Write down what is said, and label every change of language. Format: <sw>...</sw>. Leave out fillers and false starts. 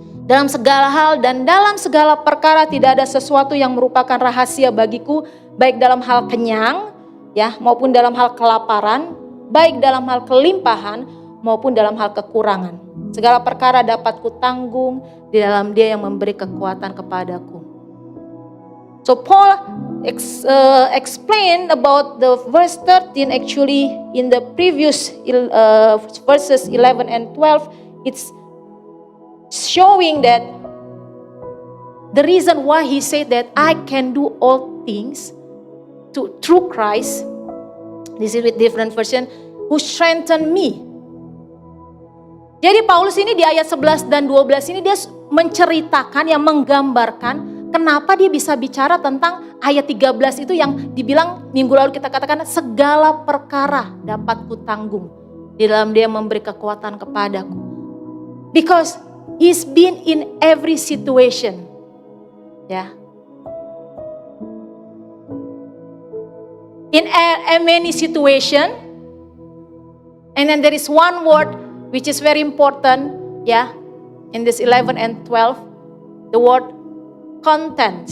<id>Dalam segala hal dan dalam segala perkara tidak ada sesuatu yang merupakan rahasia bagiku, baik dalam hal kenyang, maupun dalam hal kelaparan, baik dalam hal kelimpahan maupun dalam hal kekurangan. Segala perkara dapat kutanggung di dalam Dia yang memberi kekuatan kepadaku.</id> <en>So Paul explained about the verse 13 actually in the previous verses 11 and 12. It's showing that the reason why he said that I can do all things through Christ. This is with different version, who strengthen me.</en> <id>Jadi Paulus ini di ayat 11 dan 12 ini dia menceritakan, menggambarkan kenapa dia bisa bicara tentang ayat 13 itu yang dibilang minggu lalu kita katakan segala perkara dapat kutanggung di dalam Dia memberi kekuatan kepadaku.</id> <en>Because He's been in every situation. Ya. In many situation, and then there is one word which is very important, ya, in this 11 and 12, the word content.</en>